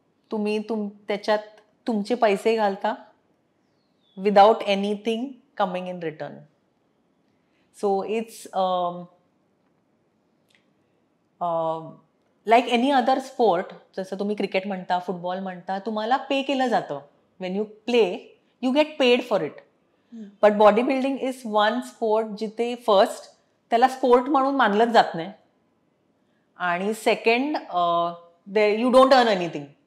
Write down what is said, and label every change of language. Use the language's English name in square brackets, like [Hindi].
[Marathi] तुम्ही त्याच्यात तुमचे पैसे घालता [English] Without anything coming in return. So it's like any other sport. [Marathi] जसं तुम्ही क्रिकेट म्हणता, फुटबॉल म्हणता, तुम्हाला पे केलं जातं. [English] When you play you get paid for it. But body building is one sport [Marathi] जिथे फर्स्ट त्याला स्पोर्ट म्हणून मानलंच जात नाही आणि [English] Second you don't earn anything.